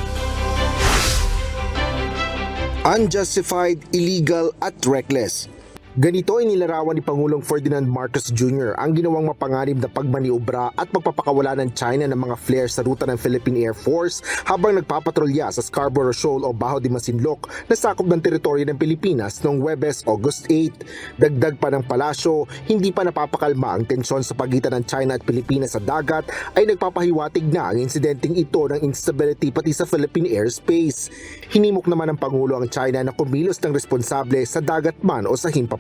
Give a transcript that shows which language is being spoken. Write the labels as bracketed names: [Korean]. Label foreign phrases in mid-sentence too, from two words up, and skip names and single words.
[English] Unjustified, illegal at reckless. [Filipino] Ganito ay nilarawan ni Pangulong Ferdinand Marcos Jr. ang ginawang mapanganib na pagmaniobra at pagpapakawala ng China ng mga flares sa ruta ng Philippine Air Force habang nagpapatrolya sa Scarborough Shoal o Bajo de Masinloc na sakop ng teritoryo ng Pilipinas noong Huwebes, August 8. Dagdag pa ng palasyo, hindi pa napapakalma ang tensyon sa pagitan ng China at Pilipinas sa dagat ay nagpapahiwatig na ang insidenteng ito ng instability pati sa [English] Philippine airspace. [Filipino] Hinimok naman ng Pangulo ang China na kumilos ng responsable sa dagat man o sa himpapawid.